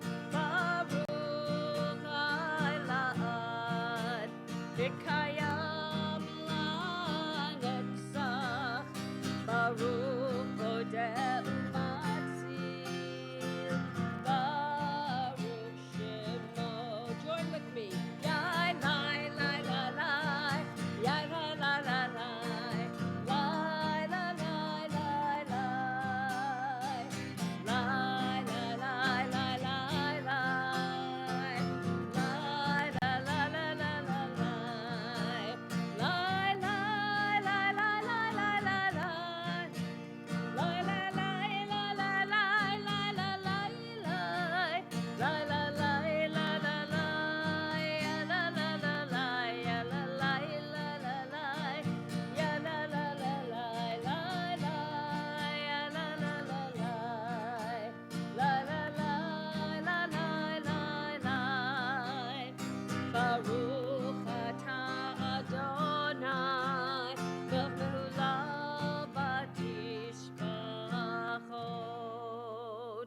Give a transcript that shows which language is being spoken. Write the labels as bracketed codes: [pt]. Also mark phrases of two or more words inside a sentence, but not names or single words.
[he] ברוך הילד. וקיים לנצח. ברוך פודה ומציל. ברוך שמו. [en] Join with me. Yai, lai, lai, lai, lai. Yai, lai, lai, lai, lai. Lai, lai, lai, lai, lai. Lai, lai, lai, lai, lai, lai. Lai, lai, lai, lai, lai, lai, lai. Lai, lai, lai, lai, lai, lai, lai, lai. Lai, lai, lai, lai, lai, lai, lai, lai, lai, lai. Lai, lai, lai, lai, lai, lai. Ya, la, la, la, lai. Ya, la, lai, la, la, lai. Ya, la, la, la, lai, lai, lai. Ya, la, la, la, lai. Lai, lai, lai, lai, lai, lai, lai. [he] ברוך אתה אדני, וכולו בתשבחות.